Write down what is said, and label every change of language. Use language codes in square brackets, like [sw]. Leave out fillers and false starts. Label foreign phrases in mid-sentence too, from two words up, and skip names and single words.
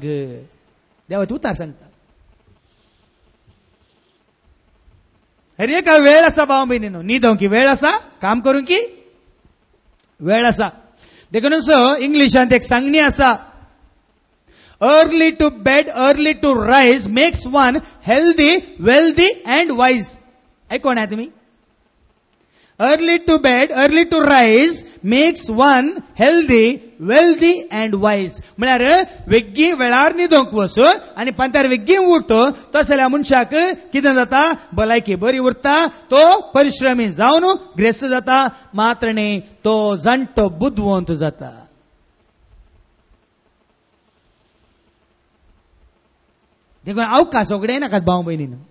[kok] देवाचे उतार सांगता. अरे एक वेळ आसा भाव भयणीनो न्हिदोवंक वेळ आसा काम करूंक वेळ आसा. देखूनच इंग्लिशांत एक सांगणी आसा [en] Early to bed early to rise makes one healthy wealthy and wise. [kok] ऐकून तुमी [en] Early to bed early to rise makes one healthy wealthy and wise. [kok] म्हळ्यार वेग्गी वेळार न्हिदोवंक वच आनी पांतार वेग्गी उठ तशें जाल्यार मनशाक कितें जाता भलायकी बरी उरता. तो परिश्रमी जावन ग्रेस्त जाता. मात्र न्ही तो जाणटो बुद्धवंत जाता. देखून अवकाश उगडे नाकात भाव भयणीनो.